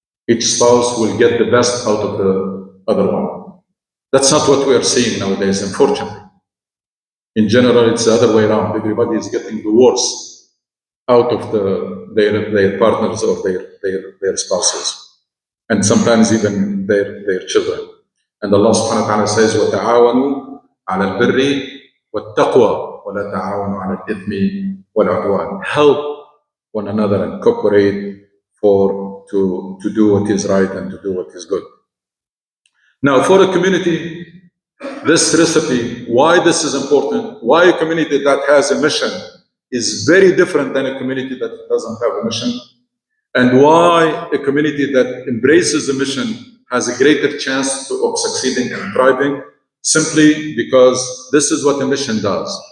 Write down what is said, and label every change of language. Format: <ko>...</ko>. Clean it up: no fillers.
<en>Each spouse will get the best out of the other one. That's not what we are seeing nowadays, unfortunately. In general, it's the other way around. Everybody is getting the worst out of the their partners or their spouses, and sometimes even their children. And Allah subhanahu wa ta'ala says,</en> <ar>وَتَعَاوَنُوا عَلَى الْبِرِّ وَالتَّقْوَى وَلَا تَعَاوَنُوا عَلَى الْإِثْمِ وَالْعُدْوَانِ.</ar> <en>Help one another and cooperate to do what is right and to do what is good. Now, for a community, this recipe, why this is important, why a community that has a mission is very different than a community that doesn't have a mission, and why a community that embraces a mission has a greater chance of succeeding and thriving, simply because this is what a mission does.</en>